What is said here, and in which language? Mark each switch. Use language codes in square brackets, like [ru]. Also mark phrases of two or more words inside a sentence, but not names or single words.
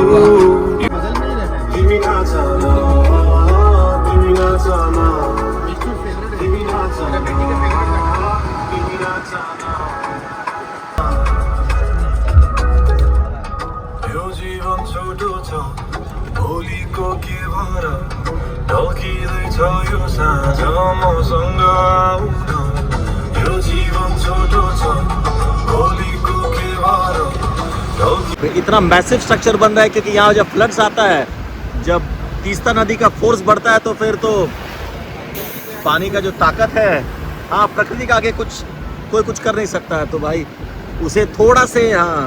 [ne] तिमी नाच न तिमी नाच न तिमी नाच न यो जीवन छोटो छ भोलिको के भर ढल्किँदैछ यो साँझ मसँग आउन यो जीवन छोटो छ भोलिको के भर ढल्कि [hi] इतना [en] massive structure [hi] बन रहा है क्योंकि यहाँ जब फ्लड्स आता है, जब तीस्ता नदी का फोर्स बढ़ता है तो फिर तो पानी का जो ताकत है, हाँ प्रकृति का आगे कोई कुछ कर नहीं सकता है। तो भाई उसे थोड़ा से हाँ